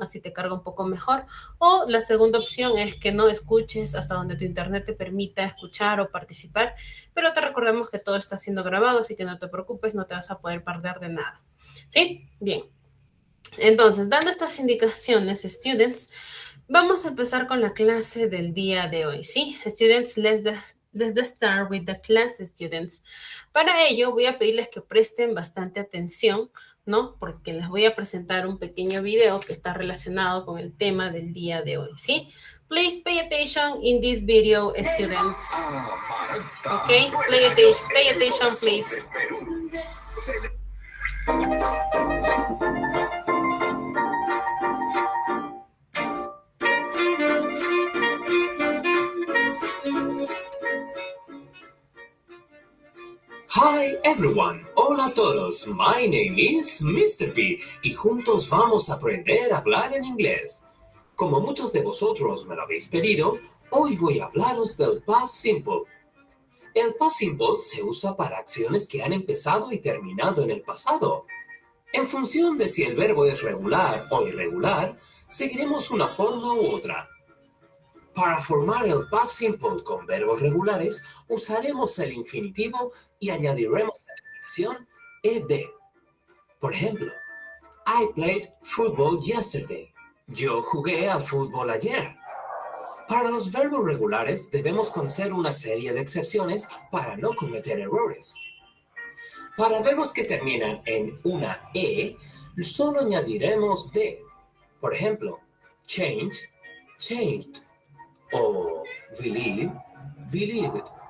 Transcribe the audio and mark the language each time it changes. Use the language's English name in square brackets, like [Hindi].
[Spanish] Así te carga un poco mejor. O la segunda opción es que no escuches hasta donde tu internet te permita escuchar o participar, pero te recordamos que todo está siendo grabado, así que no te preocupes, no te vas a poder perder de nada. ¿Sí? Bien. Entonces, dando estas indicaciones, students, vamos a empezar con la clase del día de hoy, ¿sí? [English] Students, let's start with the class, students. [Spanish] Para ello, voy a pedirles que presten bastante atención, ¿no? Porque les voy a presentar un pequeño video que está relacionado con el tema del día de hoy, ¿sí? [English] Please pay attention in this video, students. Okay, pay attention, please. Hi everyone, [Spanish] hola a todos, [English] my name is Mr. [Spanish] P y juntos vamos a aprender a hablar en inglés. Como muchos de vosotros me lo habéis pedido, hoy voy a hablaros del past simple. El past simple se usa para acciones que han empezado y terminado en el pasado. En función de si el verbo es regular o irregular, seguiremos una forma u otra. Para formar el past simple con verbos regulares, usaremos el infinitivo y añadiremos la terminación ed. Por ejemplo, [English] I played football yesterday. [Spanish] Yo jugué al fútbol ayer. Para los verbos regulares debemos conocer una serie de excepciones para no cometer errores. Para verbos que terminan en una e, solo añadiremos de. Por ejemplo, [English] change, changed. [Spanish] O [English] believe, believed.